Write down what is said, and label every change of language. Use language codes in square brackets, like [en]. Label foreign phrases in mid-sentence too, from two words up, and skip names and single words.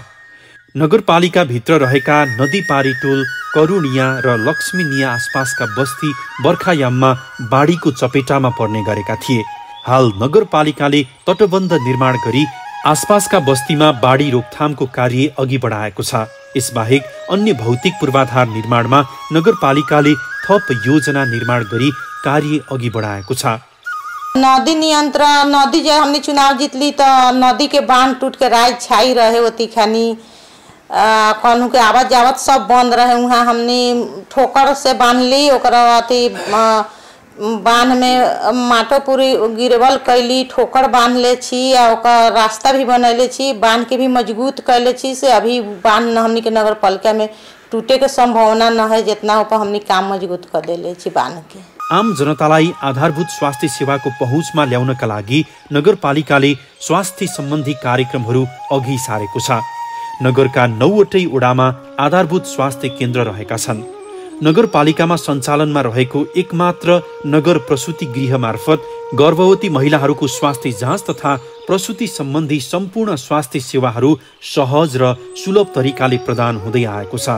[ne] नगरपालिकाभित्र रहेका नदी पारी टोल करुणिया र लक्ष्मीनिया आसपासका बस्ती बर्खायाममा बाढीको चपेटामा पर्ने गरेका थिए। हाल नगरपालिकाले तटबन्ध निर्माण गरी आसपासका बस्तीमा बाढी रोकथामको कार्य अघि बढाएको छ। यसबाहेक अन्य भौतिक पूर्वाधार निर्माणमा नगरपालिकाले थप योजना निर्माण गरी कार्य अघि बढाएको छ। [mai] नदी नियंत्रण, नदी जब हमने चुनाव जीतली तो नदी के बांध टूट के राय छाई रहे होती खानी, कौन के आवत जावत सब बंद रहे। वहाँ हमने ठोकर से बांध ली, ओकरा अथी बांध में माटो पूरी गिरवल कैली, ठोकर बांध ले छी, ओकर रास्ता भी बनैले छी, बांध के भी मजबूत कैले छी। से अभी बांध हमनी के नगर पालिका में टूटे के संभावना न है, जितना ऊपर हमनी काम मजबूत कर देले छी बांध के। [ne] आम जनतालाई आधारभूत स्वास्थ्य सेवाको पहुँचमा ल्याउनका लागि नगरपालिकाले स्वास्थ्य सम्बन्धी कार्यक्रमहरू अघि सारेको छ। नगरका 9वटै वडामा आधारभूत स्वास्थ्य केन्द्र रहेका छन्। नगरपालिकामा सञ्चालनमा रहेको एकमात्र नगर प्रसूति गृह मार्फत गर्भवती महिलाहरूको स्वास्थ्य जाँच तथा प्रसूति सम्बन्धी सम्पूर्ण स्वास्थ्य सेवाहरू सहज र सुलभ तरिकाले प्रदान हुँदै आएको छ।